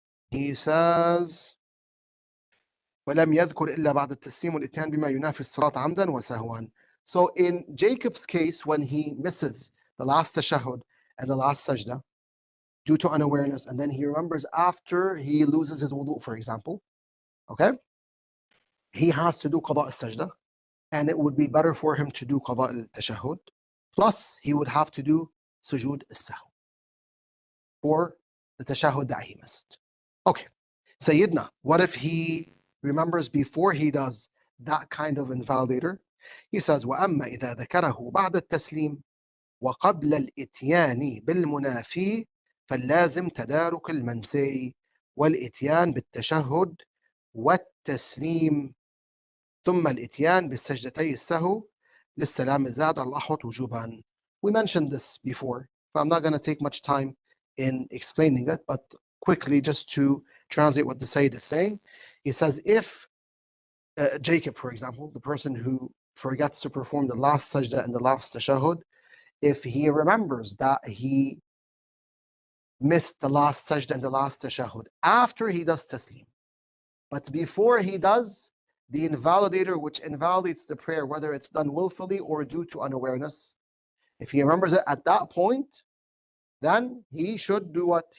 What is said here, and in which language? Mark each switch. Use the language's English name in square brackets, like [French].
[English] He says [Arabic] ولم يذكر إلا بعد التسليم والإتيان بما ينافي الصلاة عمدا وسهوا. [English] So in Jacob's case, when he misses the last tashahhud and the last sajda due to unawareness, and then he remembers after he loses his wudu, for example, okay, he has to do qada al-sajda, and it would be better for him to do qada al-tashahhud, plus he would have to do sujood al-sahw for the tashahhud that he missed. Okay, Sayyidina, what if he remembers before he does that kind of invalidator? He says, [Arabic] وَأَمَّا إِذَا ذَكَرَهُ بَعْدَ التَّسْلِيمِ وقبل الإتيان بالمنافي فاللازم تدارك المنسي والإتيان بالتشهد والتسليم ثم الإتيان بالسجدتي السهو للسلام الزاد الأحوط وجوبا. [English] We mentioned this before, but I'm not going to take much time in explaining it, but quickly just to translate what the Sayyid is saying. He says, if Jacob, for example, the person who forgets to perform the last sajda and the last tashahhud, if he remembers that he missed the last sajda and the last tashahhud after he does taslim, but before he does the invalidator, which invalidates the prayer, whether it's done willfully or due to unawareness, if he remembers it at that point, then he should do what?